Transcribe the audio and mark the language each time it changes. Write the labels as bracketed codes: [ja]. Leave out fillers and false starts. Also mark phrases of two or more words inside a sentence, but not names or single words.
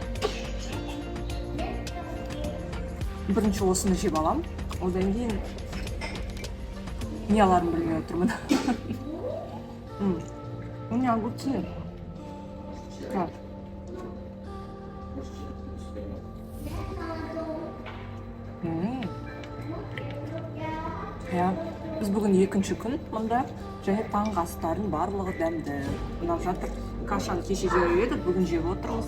[kk] Бірінші осыны жеп алам. Одан кейін не аларым білмей отырмын. [ru] Мне огурцы. Как? [kk] Я, біз бүгін екінші күн мұнда. Және таңғы астардың барлығы дәмді. Ұнап жатыр. Кашаны кеше жеп едік, бүгін жеп отырмыз.